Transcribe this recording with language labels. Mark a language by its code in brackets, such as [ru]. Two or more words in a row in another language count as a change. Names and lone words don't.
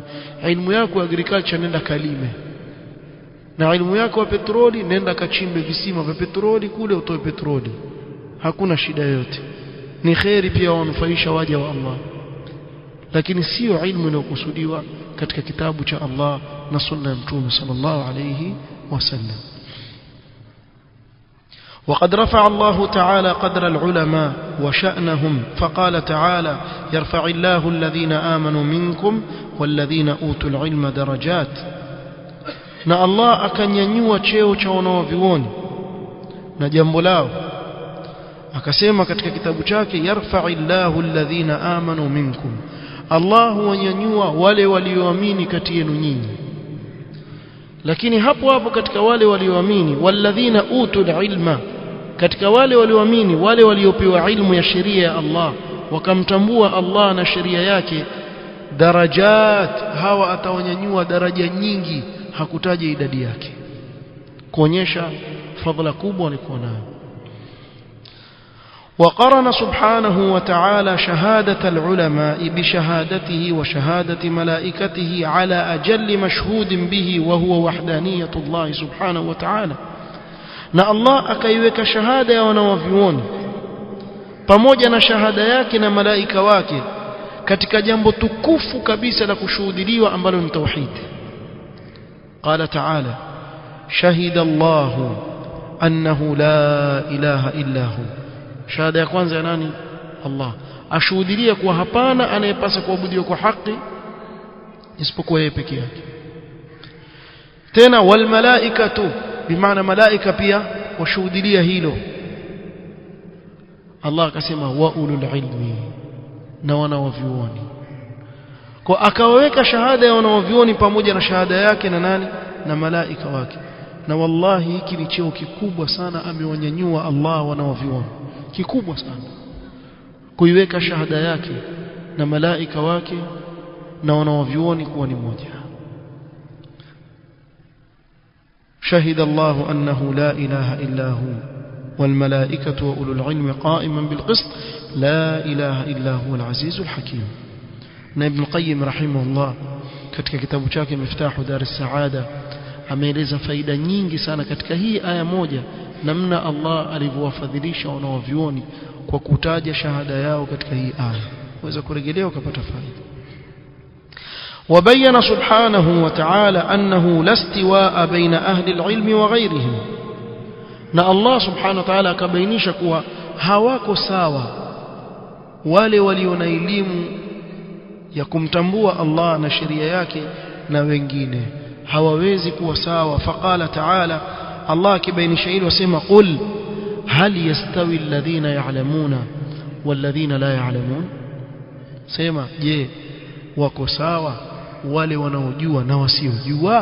[sw] Ilmu yako agriculture nenda kalime, na ilmu yako ya petroli nenda kachimbe visima vya petroli kule utoe petroli, hakuna shida yote, ni khairi pia wanufaisha waja wa Allah. Lakini sio ilmu inayokusudiwa katika kitabu cha Allah na sunna ya Mtume [ar] صلى الله عليه وسلم. وقد رفع الله تعالى قدر العلماء وشأنهم فقال تعالى يرفع الله الذين آمنوا منكم والذين أوتوا العلم درجات. [sw] na Allah akanyanyua cheo cha wanaovioni na jambo lao, akasema katika kitabu chake [ar] يرفع الله الذين آمنوا منكم, [sw] Allah huwanyanyua wale walioamini kati yenu nyinyi. Lakini hapo hapo katika wale walioamini, [ar] والذين أوتوا العلم, [sw] katika wale walioamini, wale waliopewa ilmu ya sheria ya Allah wakamtambua Allah na sheria yake, darajat, hawa atawanyanyua daraja nyingi, hakutaja idadi yake, kuonyesha fadhila kubwa walikuwa nayo. [ar] وقرن سبحانه وتعالى شهادة العلماء بشهادته وشهادة ملائكته على أجل مشهود به وهو وحدانية الله سبحانه وتعالى. [sw] na Allah akaiweka shahada ya wanawavyuoni pamoja na shahada yake na malaika wake katika jambo tukufu kabisa la kushuhudiliwa ambalo ni tauhid. [ar] قال تعالى شهد الله أنه لا إله إلا هو. [sw] shahada ya kwanza ya nani? Allah. Ashuhudilia kuwa hapana anayepasa kuabudiwa kwa haki isipokuwa yeye peke yake. Tena [ar] والملائكة, [sw] bimaana malaika pia washuhudia hilo. Allah akasema [ar] وأولو العلم, [sw] na wanaovyuoni. Kwa akaweka shahada ya wanaovyuoni pamoja na shahada yake na nani? Na malaika wake. Na wallahi hiki ni cheo kikubwa sana amewanyanyua Allah wanaovyuoni, kikubwa sana, kuiweka shahada yake na malaika wake na wanaovyuoni kuwa ni moja. [ar] شهد الله أنه لا إله إلا هو والملائكة وأولو العلم قائما بالقسط لا إله إلا هو العزيز الحكيم. ابن القيم رحمه الله [sw] katika kitabu chake Miftahu Dar as-Saada ameeleza faida nyingi sana katika hii aya moja, namna Allah alivyowafadhilisha wanaovyuoni kwa kutaja shahada yao katika hii aya. Waweza kurejelea ukapata faida. [ar] وبين سبحانه وتعالى أنه لا استواء بين أهل العلم وغيرهم. [sw] na Allah [ar] سبحانه وتعالى [sw] akabainisha kuwa hawako sawa wale walio na elimu ya kumtambua Allah na sheria yake na wengine, hawawezi kuwa sawa. [ar] فقال تعالى, [sw] Allah akibainisha hilo wasema [ar] قل هل يستوي الذين يعلمون والذين لا يعلمون, [sw] sema je, wako sawa wale wanaojua na wasiojua?